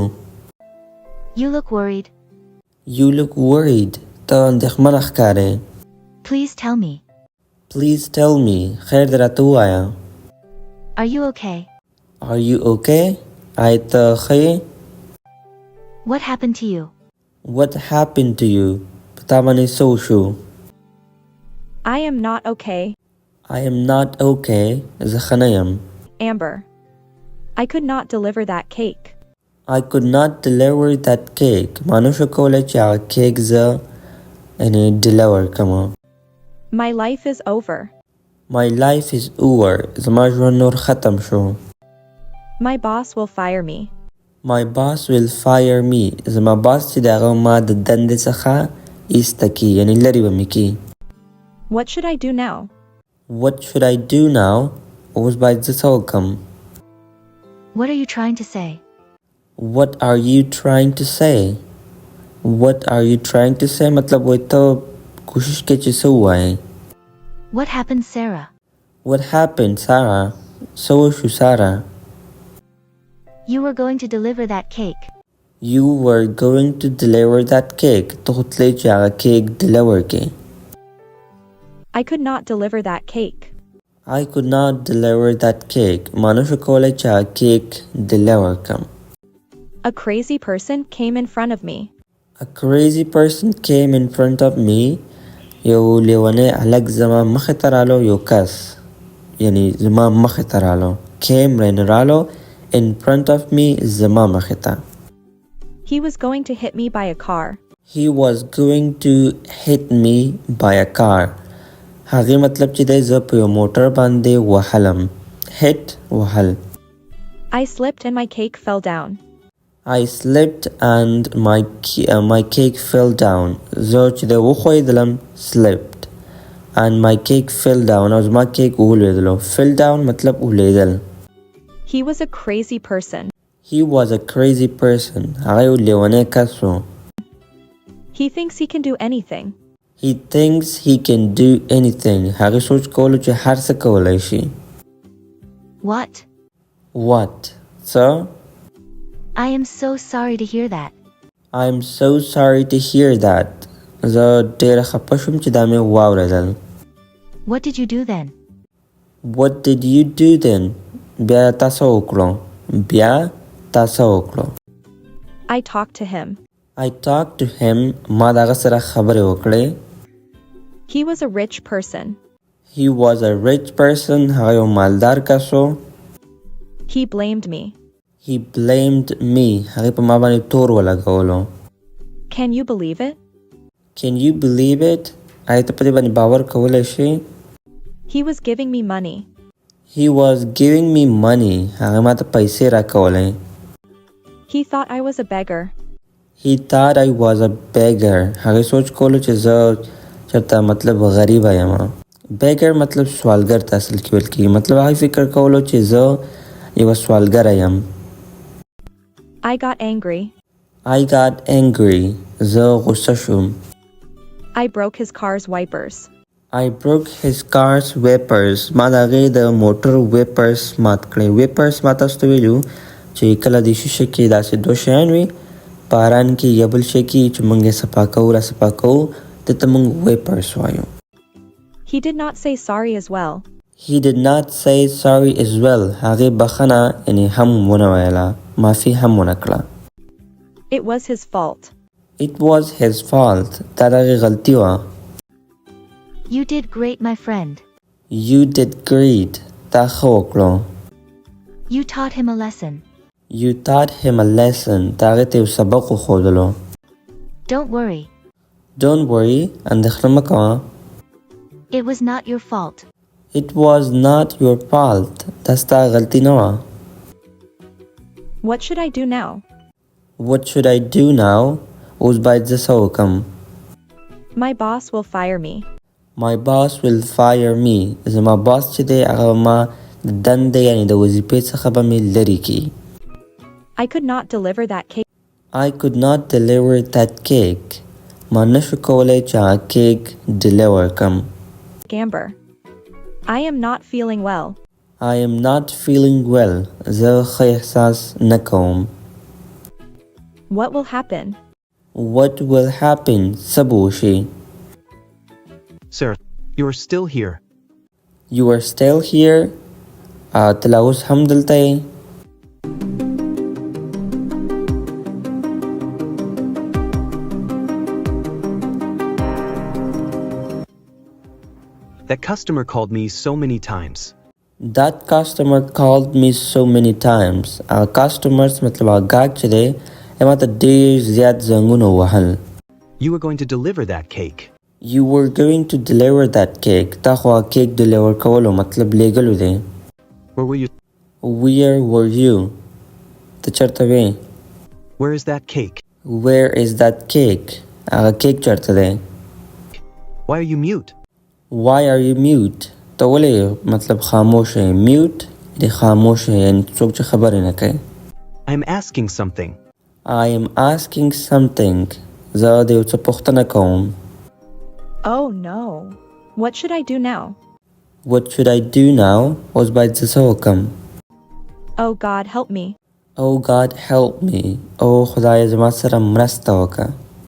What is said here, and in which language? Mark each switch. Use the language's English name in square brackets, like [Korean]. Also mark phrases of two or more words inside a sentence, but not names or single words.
[English] You look worried. You look worried. [Pashto] ته اندېښمنه ښکارې. [English] Please tell me. Please tell me. [Pashto] خیر دې راته ووایه. [English] Are you okay? Are you okay? [Pashto] آیا ته ښه یې؟ [English] What happened to you? What happened to you? [Pashto] په تا باندې څه وشو؟ [English] I am not okay. I am not okay. [Pashto] زه ښه نه یم. [English] Amber, I could not deliver that cake. I could not deliver that cake. [Pashto] ما نشو کولی چې هغه کیک زه deliver کړم. [English] My life is over. My life is over. [Pashto] زما ژوند نور ختم شو. [English] My boss will fire me. My boss will fire me. [Pashto] زما باس چې دی هغه ما د دندې څخه ایسته کړي، یعنې لرې به مې کړي. [English] What should I do now? What should I do now? [Pashto] اوس باید زه څه وکړم؟ [English] What are you trying to say? What are you trying to say? What are you trying to say [Pashto] مطلب وایي ته کوشش کې چې څه ووایې. [English] What happened, Sarah? What happened, Sarah? [Pashto] څه وشو سارا؟ [English] You were going to deliver that cake. You were going to deliver that cake. [Pashto] ته خو تلې چې هغه کیک deliver کړې. [English] I could not deliver that cake. I could not deliver that cake. [Pashto] ما نشو کولای چې کیک deliver کم. [English] A crazy person came in front of me. A crazy person came in front of me. [Pashto] یو لیونی هلک زما مخې ته رالو، یو کس یعنی زما مخې ته رالو. [English] came رالو in front of me [Pashto] زما مخې ته. [English] He was going to hit me by a car. He was going to hit me by a car. [Pashto] هغې مطلب چې دی زه په یو موټر باندې وهلم. hit وهل. [English] I slipped and my cake fell down. I slipped and my cake fell down. [Pashto] زه چې دی وښویدلم [English] slipped and my cake fell down [Pashto] او زما کیک ولوېدلو. [English] fell down [Pashto] مطلب ولوېدل. [English] He was a crazy person. He was a crazy person. [Pashto] هغه یو لیونی کس و. [English] He thinks he can do anything. He thinks he can do anything. [Pashto] هغه سوچ کولو چې هر څه کولای شي. [English] What? What? So? I am so sorry to hear that. I am so sorry to hear that. [Pashto] زه ډېره خفه شوم چې دا مې واورېدل. [English] What did you do then? What did you do then? [Pashto] بیا تاسو وکړو. بیا تاسو وکړو. [English] I talked to him. I talked to him. [Pashto] ما دغه سره خبرې وکړې. [English] He was a rich person. He was a rich person. [Pashto] هغه یو مالدار کس و. [English] He blamed me. He blamed me. [Pashto] هغه په ما باندې تور ولګولو. [English] Can you believe it? Can you believe it? [Pashto] آیا ته په دې باندې باور کولی شې؟ [English] He was giving me money. He was giving me money. [Pashto] هغه ما ته پیسې راکولې. [English] He thought I was a beggar. He thought I was a beggar. [Pashto] هغه سوچ کولو چې زه چېرته مطلب غریب یم. beggar مطلب سوالګر ته اصل کې ویل کېږي. مطلب هغه فکر کولو چې زه یوه سوالګره یم. [English] I got angry. I got angry. [Pashto] زه غصه شوم. [English] I broke his car's wipers. I broke his car's wipers. [Pashto] ما د هغې د موټر wipers مات کړی. wipers ما تاسو ته ویلو چې کله د شیشه کې داسې دوه شیان وي په اران کې یا بل شی کې چې موږ یې صفا کوو را صفا کوو دې ته موږ wipers وایو. [English] He did not say sorry as well. He did not say sorry as well. [Pashto] هغې بخښنه یعنې هم ونه ویله. معافي هم ونه کړه. [English] It was his fault. It was his fault. [Pashto] دا د هغې غلطي وه. [English] You did great, my friend. You did great. [Pashto] تا ښه وکړو. [English] You taught him a lesson. You taught him a lesson. [Pashto] تا هغې ته یو سبق وښودلو. [English] Don't worry. Don't worry. [Pashto] اندېښنه مه کوه. [English] It was not your fault. It was not your fault. [Pashto] دا ستا غلطي نه وه. [English] What should I do now? What should I do now? [Pashto] اوس باید زه څه وکړم. [English] My boss will fire me. My boss will fire me. [Pashto] زما باس چې دی هغه ما د دندې یعنې د وظیفې څخه به مې لرې کړي. [English] I could not deliver that cake. I could not deliver that cake. [Pashto] ما نشو کولی چې هغه کیک deliver کم. [English] Gamber. I am not feeling well. I am not feeling well. [Pashto] زه ښه احساس نه کوم. [English] What will happen? What will happen? [Pashto] څه به وشي؟ [English] Sir, you are still here. You are still here. [Pashto] ته لا اوس هم دلته یې؟ [English] That customer called me so many times. That customer called me so many times. [Pashto] Customers مطلب هغه ګاهک چې دی ما ته ډېر زیات زنګونه وهل. [English] You were going to deliver that cake. You were going to deliver that cake. [Pashto] تا خو هغه کیک ډلیور کولو مطلب لیږلو دی. [English] Where were you? Where were you? [Pashto] ته چېرته وې؟ [English] Where is that cake? Where is that cake? [Pashto] هغه کیک چېرته دی؟ [English] Why are you mute? Why are you mute? [Pashto] ته ولې مطلب خاموش یې. mute دی خاموش یې یعنې څوک چې خبرې نه کوي. [English] I am asking something. I am asking something. [Pashto] زه د یو څه پوښتنه کوم. [English] Oh no. What should I do now? What should I do now? [Pashto] اوس باید زه څه وکړم. [English] Oh God, help me. Oh God, help me. [Pashto] او خدای زما سره مرسته وکړه.